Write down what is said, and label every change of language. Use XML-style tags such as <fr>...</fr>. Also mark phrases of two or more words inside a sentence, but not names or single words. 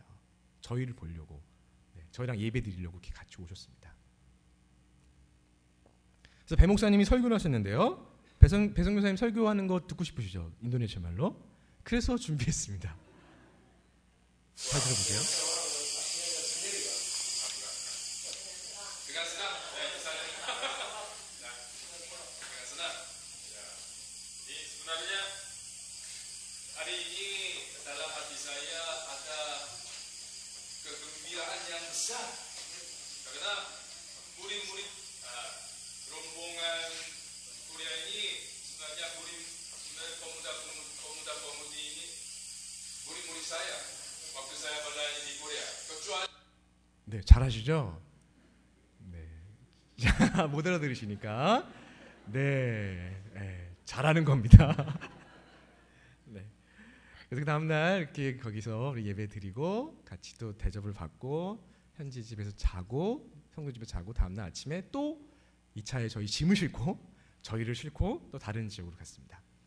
<ko>저희를 보려고. 네, 저희랑 예배 드리려고 이렇게 같이 오셨습니다. 그래서 배 목사님이 설교를 하셨는데요. 배성 교사님 설교하는 거 듣고 싶으시죠? 인도네시아 말로. 그래서 준비했습니다. 잘 들어보세요.</ko> <id>Hari ini dalam hati saya ada kegembiraan yang besar karena murid-murid rombongan Korea ini sebenarnya pemuda-pemudi ini murid-murid saya waktu saya berada di Korea. kecuali</id> <ko>네, 잘하시죠? 네, 못 알아들으시니까 네, 잘하는 겁니다. 네. 그래서 그 다음날 이렇게 거기서 우리 예배 드리고 같이 또 대접을 받고 현지 집에서 자고 성도 집에 자고 다음날 아침에 또 2차에 저희 짐을 싣고 저희를 싣고 또 다른 지역으로 갔습니다.</ko>